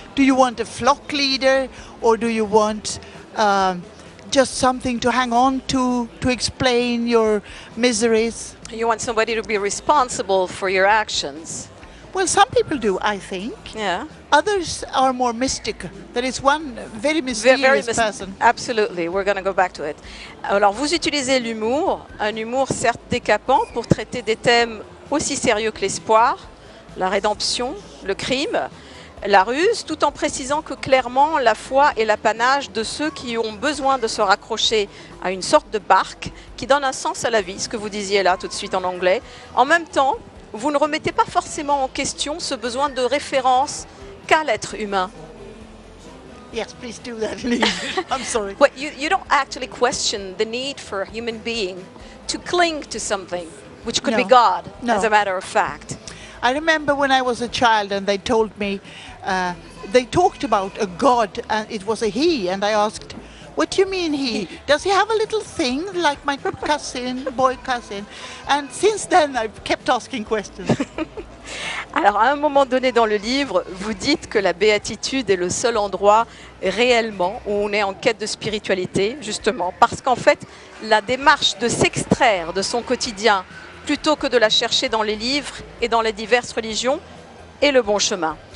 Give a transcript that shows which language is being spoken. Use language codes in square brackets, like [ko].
[en] Do you want a flock leader, or do you want just something to hang on to explain your miseries? You want somebody to be responsible for your actions. Well, some people do, I think. Yeah. Others are more mystic. There is one very mysterious person. Absolutely, we're going to go back to it. [fr] Alors, vous utilisez l'humour, un humour certes décapant pour traiter des thèmes aussi sérieux que l'espoir, la rédemption, le crime, la ruse, tout en précisant que clairement la foi est l'apanage de ceux qui ont besoin de se raccrocher à une sorte de barque qui donne un sens à la vie, ce que vous disiez là tout de suite en anglais. En même temps, vous ne remettez pas forcément en question ce besoin de référence qu'a l'être humain. [en] Yes, please do that in English. I'm sorry. Well, you don't actually question the need for a human being to cling to something, which could be No. God, No. as a matter of fact. I remember when I was a child and they told me, they talked about a God and it was a he, and I asked, what do you mean he? Does he have a little thing like my boy cousin? And since then I've kept asking questions. [fr] Alors, à un moment donné dans le livre, vous dites que la béatitude est le seul endroit réellement où on est en quête de spiritualité, justement, parce qu'en fait, la démarche de s'extraire de son quotidien plutôt que de la chercher dans les livres et dans les diverses religions est le bon chemin.